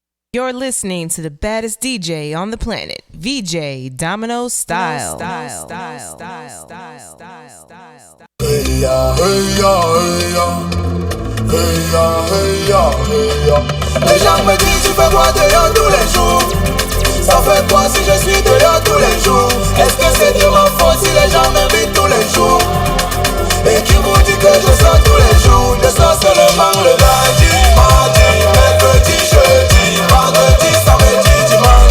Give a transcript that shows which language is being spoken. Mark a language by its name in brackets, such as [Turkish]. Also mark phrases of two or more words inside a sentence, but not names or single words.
[English] You're listening to the baddest DJ on the planet, VJ Domino Style. Hey ya, hey ya, hey ya. Hey ya, hey ya, hey ya. [French] Les gens me disent tu fais quoi dehors tous les jours? Ça fait quoi si je suis dehors tous les jours? Est-ce que c'est de ma faute si les gens m'invitent tous les jours? Et qui vous dit que je sors tous les jours? Je sors seulement le lundi, mardi, mercredi, jeudi, vendredi, samedi, dimanche.